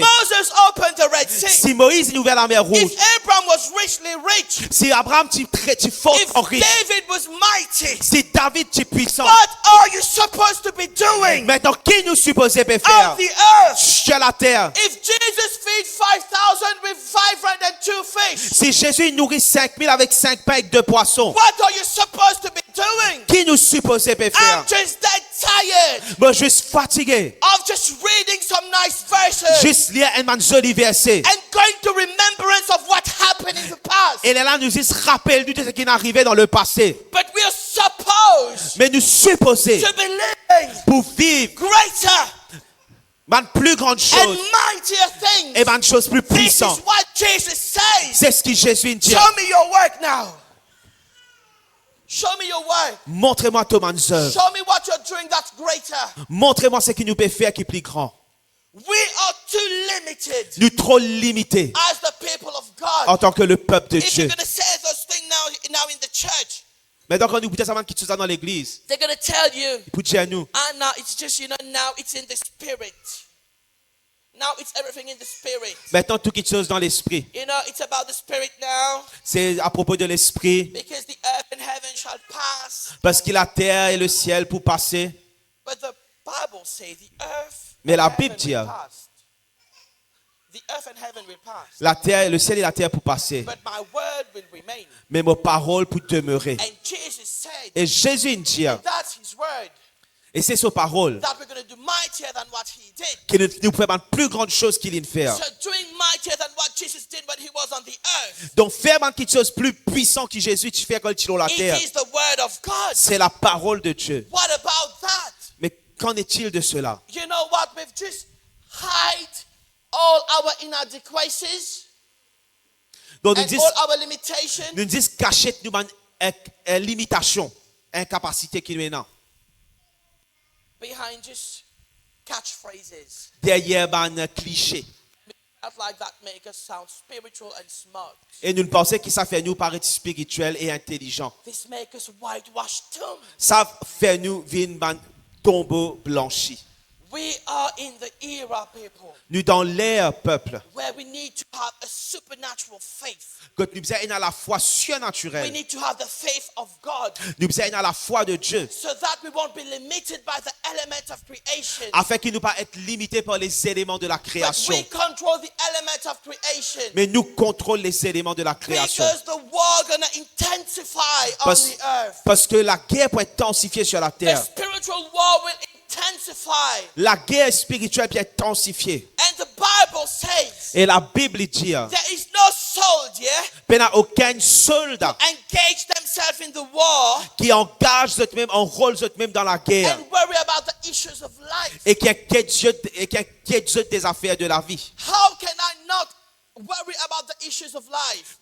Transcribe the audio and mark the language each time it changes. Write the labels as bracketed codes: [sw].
[en] Moses opened the Red Sea, [fr] Si Moïse il ouvert la mer rouge, [en] if Abraham was richly rich, [fr] si Abraham tu fort [en] if [fr] en riche, [en] David was mighty, [fr] si David tu puissant, [en] what are you supposed to be doing [fr] maintenant qui nous supposait faire [en] on the earth? [fr] sur la terre? [en] If Jesus feed 5,000 with 502 fish, [fr] Si Jésus nourrit 5000 avec 5 pains et 2 poissons, [en] what are you supposed to be doing? [fr] qui nous supposait faire? [en] I'm just that tired [fr] Moi, je suis fatigué. [en] of just reading some nice verses [fr] Juste lire un joli verset. [en] and going to remembrance of what happened in the past. [fr] Et là, nous disons, rappelle-nous de ce qui est arrivé dans le passé. [en] But we are supposed [fr] Mais nous supposons, [en] to be living [fr] pour vivre [en] greater [fr] une plus grande chose [en] mightier things. [fr] et une chose plus [en] This is [fr] puissante. [en] what Jesus says. [fr] C'est ce que Jésus dit. [en] Show me your work now. Show me your way. [fr] Montrez-moi ton œuvre. [en] Show me what you're doing that's greater. [fr] Montrez-moi ce qui nous peut faire qui est plus grand. [en] We are too limited [fr] Nous trop limités [en] as the people of God. [fr] en tant que le peuple de [en] If you're [fr] Dieu. [en] going to say those things now in the church, [fr] Mais donc, quand nous écoutons ça, qui tout ça dans l'église, [en] they're going to tell you, [fr] pour dire à nous, [en] and now it's just, now it's in the spirit. Now it's everything in the spirit. [fr] maintenant tout quelque chose dans l'esprit. [en] It's about the spirit now. [fr] C'est à propos de l'esprit, [en] Because the earth and heaven shall pass. [fr] parce que la terre et le ciel pour passer. [en] But the Bible says the earth [fr] Mais la [en] and [fr] Bible [en] heaven [fr] dit, [en] will pass. The earth and heaven will pass. [fr] La terre, le ciel et la terre pour passer. [en] But my word will remain. [fr] Mais mes paroles pour demeurer. [en] And Jesus said, [fr] Et Jésus dit, [en] that's his word, [fr] et c'est sa parole, [en] that we're going to do mightier than what he did. [fr] qui nous pouvons faire plus grande chose qu'il vient de faire. [en] So doing mightier than what Jesus did when he was on the earth. [fr] Donc faire quelque chose plus puissant que Jésus tu fais quand il est sur la terre. [en] It is the word of God. [fr] C'est la parole de Dieu. [en] What about that? [fr] Mais qu'en est-il de cela? [en] You know what? We've just hide all our inadequacies [fr] Donc nous [en] and [fr] disons, [en] all our limitations [fr] nous disons cacher nous une limitation, incapacité qui nous est là. [en] behind just catchphrases. [fr] Derrière un cliché. [en] Stuff like that make us sound spiritual and smart. [fr] Et nous pensons que ça fait nous paraître spirituel et intelligent. [en] This make us whitewashed tombs. [fr] Ça fait nous vivre un tombeau blanchi. [en] We are in the era, people, [fr] Nous dans l'ère peuple, [en] where we need to have a supernatural faith. [fr] que nous avons à la foi [en] We [fr] surnaturelle. [en] need to have the faith of God [fr] Nous avons à la foi de Dieu. [en] so that we won't be limited by the element of creation. [fr] Afin qu'il ne pas être limité par les éléments de la [en] But [fr] création. [en] we control the element of creation. [fr] Mais nous contrôlons les éléments de la création. [en] Because the war gonna intensify on the earth. [fr] Parce que la guerre peut être intensifiée sur la [en] The [fr] terre. [en] spiritual war will intensify. [fr] La guerre spirituelle peut être intensifiée. [en] And the Bible says [fr] Et la Bible dit, [en] there is no soldier [fr] il n'y a aucun soldat [en] engage themselves in the war [fr] qui engage eux-mêmes, enrôle eux-mêmes dans la guerre. [en] and worry about the issues of life. [fr] Et qui inquiète des affaires de la vie. [en] How can I not worry about the issues of life